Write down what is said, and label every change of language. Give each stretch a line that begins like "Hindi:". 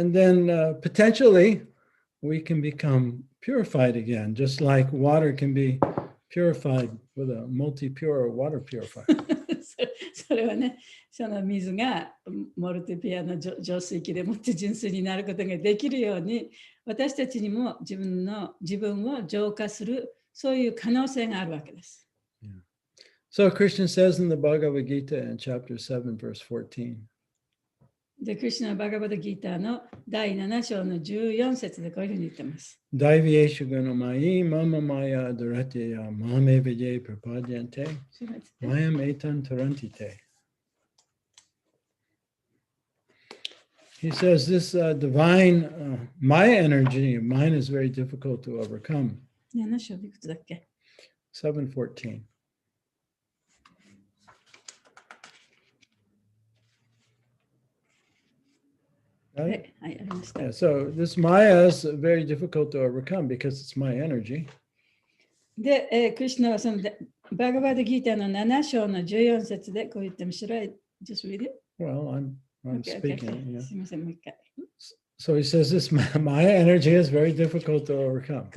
English: And then potentially we can become purified again, just like water can be purified with a multi-pure water purifier.
Japanese: それはね、その水がモルティピアの浄水器でもって純粋になることができるように、私たちにも自分を浄化する、そういう可能性があるわけです。
English: Yeah. So Krishna says in the Bhagavad Gita in chapter 7, verse 14.
Japanese: で、クリシュナ・バガバダ・ギーターの第7章の14節でこういうふうに言ってます。
Sanskrit: Daiviyeshu gunamai mama maya dharatya mame vijay prapadyante mayam etan tarantite.
English: He says this divine Maya energy of mine is very difficult to overcome.
Japanese: 7章いくつだっけ？
English: 7:14.
Japanese: はい、はい、ありました。
English: Yeah, so this Maya is very difficult to overcome because it's my energy.
Japanese: で、クリシュナはそのバガバードギーターの7章の14節でこう言っても、
English: should I just read it? Well, I'm Okay, speaking. Yeah.
Japanese: すみません、もう一回。
English: So he says this Maya energy is very difficult to overcome.